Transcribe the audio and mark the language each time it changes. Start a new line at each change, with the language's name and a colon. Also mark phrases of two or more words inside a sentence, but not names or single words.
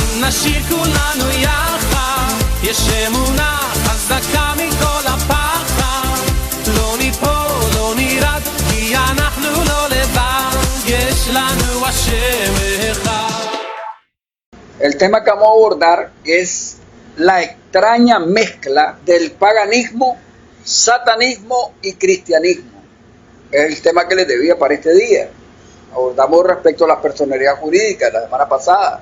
Hebrew: נשיר כולנו יחד, יש אמונה חזקה מכל הפחד, לא ניפול, לא נרד, כי אנחנו לא לבד, יש לנו השם אחד.
Spanish: El tema que vamos a abordar es la extraña mezcla del paganismo, satanismo y cristianismo. Es el tema que les debía para este día. Abordamos respecto a la personalidad jurídica la semana pasada.